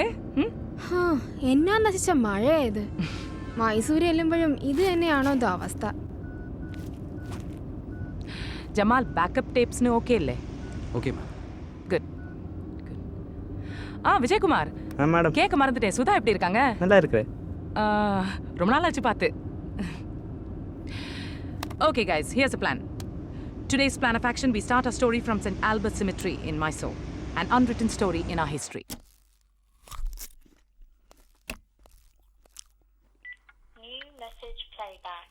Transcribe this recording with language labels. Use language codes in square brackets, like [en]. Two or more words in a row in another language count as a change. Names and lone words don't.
[ml] എന്നാ നശിച്ച മഴയായത്. മൈസൂർ ചെല്ലുമ്പോഴും ഇത് തന്നെയാണോ അവസ്ഥ? ജമാൽ [en] backup tapes [ml] ഓക്കെ അല്ലേ? [en] okay ma'am. [ta] குட். விஜயகுமார் மேடம் கேட்க மறந்துட்டேன். சுதா எப்படி இருக்காங்க? நல்லா இருக்கிறேன். ரொம்ப நாள் ஆச்சு பார்த்து. [en] Okay guys, here's a plan. Today's plan of action, we start our story from St. Albert Cemetery in Mysore, an unwritten story in our history. New message playback.